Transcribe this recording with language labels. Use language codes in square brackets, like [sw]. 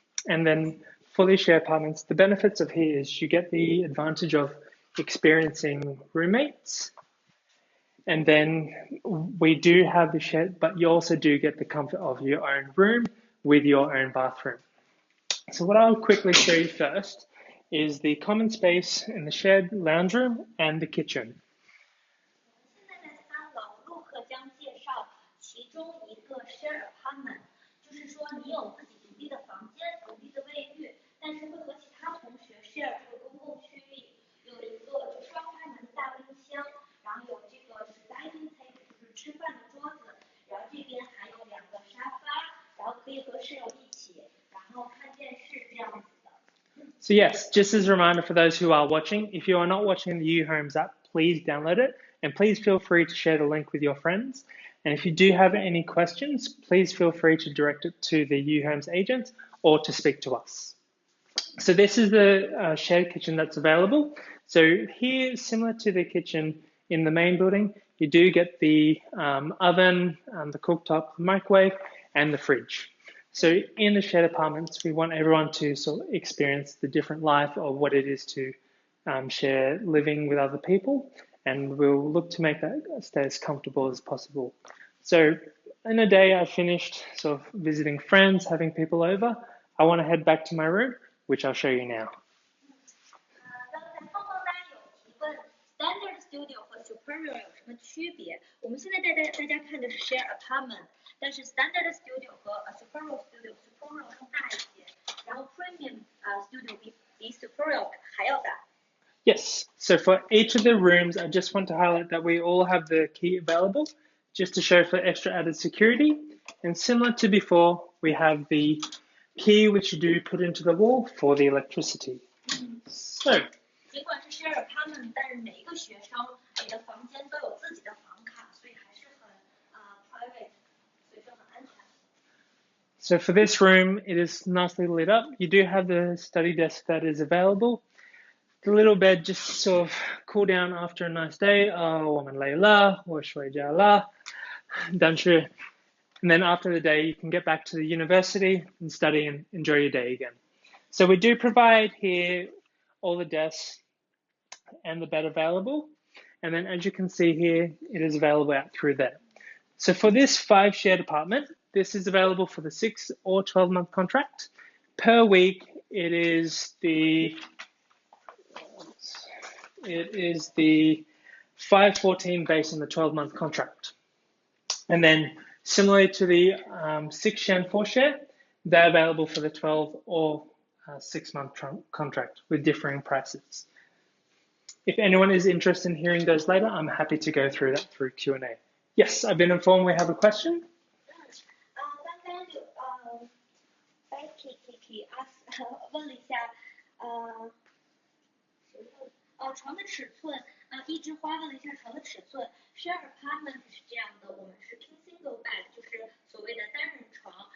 [en] And then for these shared apartments, the benefits of here is you get the advantage of experiencing roommates. And then we do have the shared, but you also do get the comfort of your own room with your own bathroom. So what I'll quickly show you first is the common space in the shared lounge room and the kitchen. [zh] 现在在3楼，陆克将介绍其中一个 share apartment， 就是说你有自己独立的房间、独立的卫浴，但是会和其他同学 share 这个公共区域，有一个就双开门的大冰箱，然后有这个是 dining table， 就是吃饭的桌子，然后这边还有2个沙发，然后可以和室友一起，然后看电视这样子的。 [en] So yes, just as a reminder for those who are watching, if you are not watching the uhomes app, please download it and please feel free to share the link with your friends. And if you do have any questions, please feel free to direct it to the uhomes agent or to speak to us. So this is the shared kitchen that's available. So here, similar to the kitchen in the main building, you do get the oven, the cooktop, the microwave, and the fridge. So in the shared apartments, we want everyone to sort of experience the different life of what it is to share living with other people, and we'll look to make that stay as comfortable as possible. So in a day, I finished sort of visiting friends, having people over. I want to head back to my room, which I'll show you now. [zh] 刚才胖胖大家有提问 ，standard studio 和 superior 有什么区别？我们现在大家看的是 share apartment， 但是 standard studio 和 superior studio，superior 更大一些，然后 premium studio 比 superior 还要大。 [en] Yes, so for each of the rooms, I just want to highlight that we all have the key available, just to show for extra added security. And similar to before, we have the key which you do put into the wall for the electricity. So, [zh] 尽管是 share apartment， 但是每一个学生你的房间都有自己的房卡，所以还是很private， 所以说很安全。 [en] So for this room, it is nicely lit up. You do have the study desk that is available. The little bed just sort of cool down after a nice day. [zh] 我们累了，我睡觉了，但是 [en] And then after the day, you can get back to the university and study and enjoy your day again. So we do provide here all the desks and the bed available. And then as you can see here, it is available out through there. So for this 5 shared apartment, this is available for the 6 or 12-month contract. Per week, it is the $514 based on the 12-month contract. And then similarly to the 6 share and 4 share, they're available for the 12 or 6-month contract with differing prices. If anyone is interested in hearing those later, I'm happy to go through that through Q&A. Yes, I've been informed we have a question. [zh] 刚刚有Becky 问了一下床的尺寸，一枝花问了一下床的尺寸。 Share apartment 是这样的，我们是 king single bed， 就是所谓的单人床。